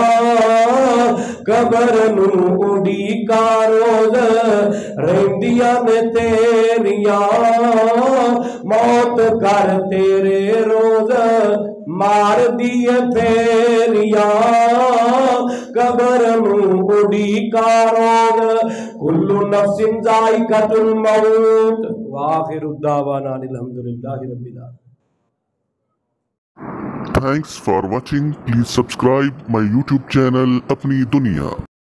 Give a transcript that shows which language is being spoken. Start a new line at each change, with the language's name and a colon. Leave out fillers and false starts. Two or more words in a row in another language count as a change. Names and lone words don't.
Punjabi: ਕਬਰ ਨੂੰ ਉਡੀਕਾ ਰੋਜ ਰੇਂਦਿਆਂ ਨੇ ਤੇਰਿਆ, ਮੌਤ ਕਰ ਤੇਰੇ ਰੋਜ ਮਾਰ ਦਿਏ ਫੇਰਿਆ, ਕਬਰ ਨੂੰ ਉਡੀਕਾ ਰੋਜ
Arabic: كل نفس ذائقة الموت. وآخر دعوانا الحمد لله رب العالمين.
English: Thanks for watching. Please subscribe my YouTube channel Apni Dunia.